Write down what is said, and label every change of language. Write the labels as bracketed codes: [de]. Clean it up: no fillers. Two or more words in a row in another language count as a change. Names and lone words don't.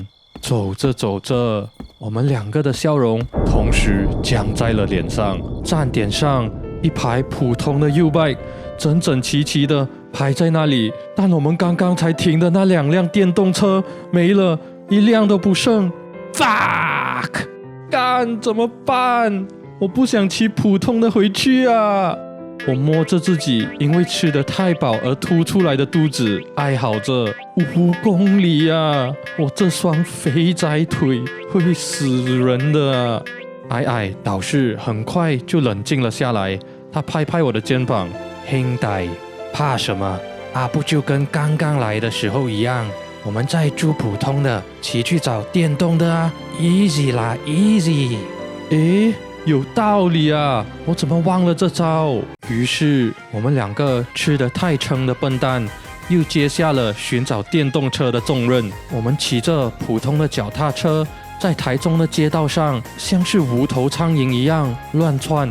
[zh] 走着走着，我們2個的笑容同時僵在了臉上。站點上一排普通的 U-Bike整整齊齊的排在那裡，但我們剛剛才停的那2輛電動車沒了 ，1輛都不剩。Fuck！幹怎麼辦？我不想騎普通的回去啊！我摸着自己因為吃得太飽而凸出來的肚子，哀嚎着5公里啊！我這雙肥宅腿會死人的啊！矮導師很快就冷靜了下來，他拍拍我的肩膀，兄弟，怕什麼？不就跟剛剛來的時候一樣，我們再租普通的，騎去找電動的啊 ，easy 啦 ，easy。誒，有道理啊，我怎麼忘了這招？於是我們2個吃得太撐的笨蛋，又接下了尋找電動車的重任。我們騎着普通的腳踏車，在台中的街道上，像是無頭蒼蠅一樣亂竄。